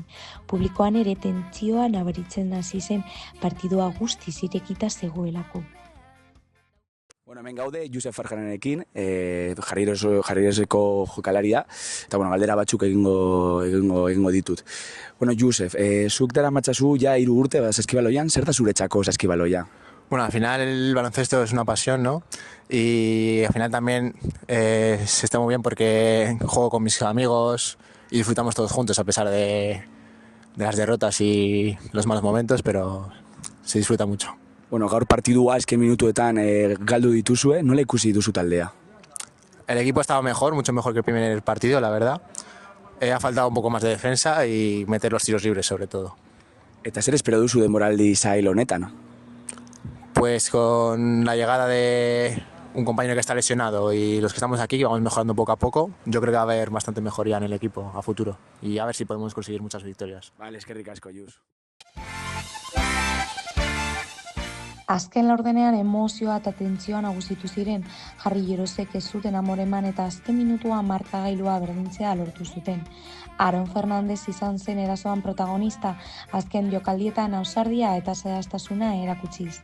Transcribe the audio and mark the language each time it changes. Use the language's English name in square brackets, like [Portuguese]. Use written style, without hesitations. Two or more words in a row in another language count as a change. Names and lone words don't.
[Basque] Publikoan ere tentsioa nabaritzen hasi zen, partidua guztiz irekita zegoelako. Hemen gaude Josef Farjanarekin, Jarrilleroseko jokalaria, eta galdera batzuk egingo ditut. Josef, zuk dara matzazu ja 3 urte saskibaloian, zer da zuretzako saskibaloia? [Spanish] Al final el baloncesto es una pasión, ¿no? Y al final también se está muy bien porque juego con mis amigos y disfrutamos todos juntos a pesar de las derrotas y los malos momentos, pero se disfruta mucho. [Basque] Gaur partidua azken minutuetan galdu dituzue, nola ikusi duzu taldea? [Spanish] El equipo ha estado mejor, mucho mejor que el primer partido, la verdad. Ha faltado un poco más de defensa y meter los tiros libres, sobre todo. [Basque] Eta zer espero duzu denboraldi zail honetan? [Spanish] Pues con la llegada de un compañero que está lesionado y los que estamos aquí, que vamos mejorando poco a poco, yo creo que va a haber bastante mejoría en el equipo a futuro y a ver si podemos conseguir muchas victorias. Vale, [Basque] eskerrik asko, Jus. Azken laurdenean emozioa eta tentsioa nagusitu ziren, Jarrillerosek ez zuten amoreman eta azken minutua markagailua berdintzea lortu zuten. Aaron Fernandez izan zen erasoan protagonista, azken jokaldietan ausardia eta zehaztasuna erakutsiz.